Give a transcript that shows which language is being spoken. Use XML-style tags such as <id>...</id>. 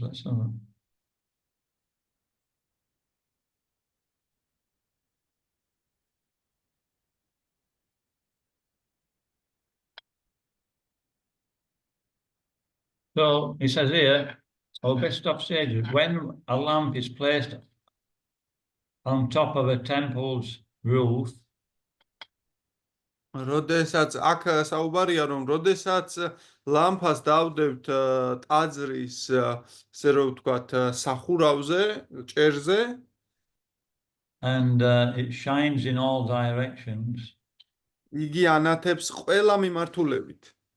<en>Let's have a So he says here, best of sages, when a lamp is placed on top of a temple's roof,</en> <ka>როდესაც აქ საუბარია რომ როდესაც ლამპას დავდებთ ტაძრის ასე რომ ვთქვათ სახურავზე, ჭერზე</ka> <en>and it shines in all directions,</en> <ka>იგი ანათებს ყველა მიმართულებით.</ka>